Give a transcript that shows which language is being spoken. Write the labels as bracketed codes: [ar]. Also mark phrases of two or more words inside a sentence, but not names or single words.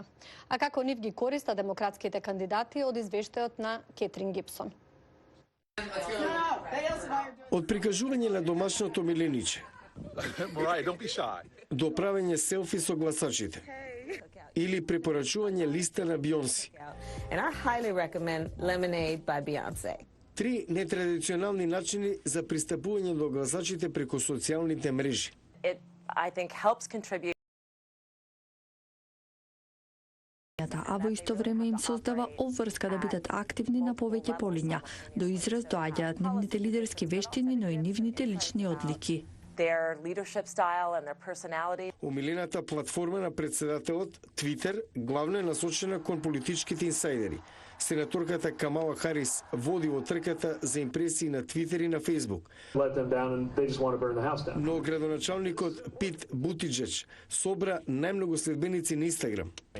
[mk] А како нив ги користат демократските кандидати од извештајот на Кетрин Гипсон. Од прикажување на домашното милениче до правење селфи со гласачите или препорачување листа на Бионси. [en] And I highly recommend Lemonade by Beyonce. [mk] Три нетрадиционални начини за пристапување до гласачите преку социјалните мрежи. [en] It, I think, helps contribute. [mk] А во исто време им создава обврска да бидат активни на повеќе полиња. До израз доаѓаат нивните лидерски вештини, но и нивните лични одлики. [en] Their leadership style and their personality. [mk] Умилената платформа на председателот, Твитер, главно е насочена кон политичките инсайдери. Сенаторката Камала Харис води во трката за импресии на Твитер и на Фейсбук. Но градоначалникот Пит Бутиџеќ собра најмногу следбеници на Инстаграм.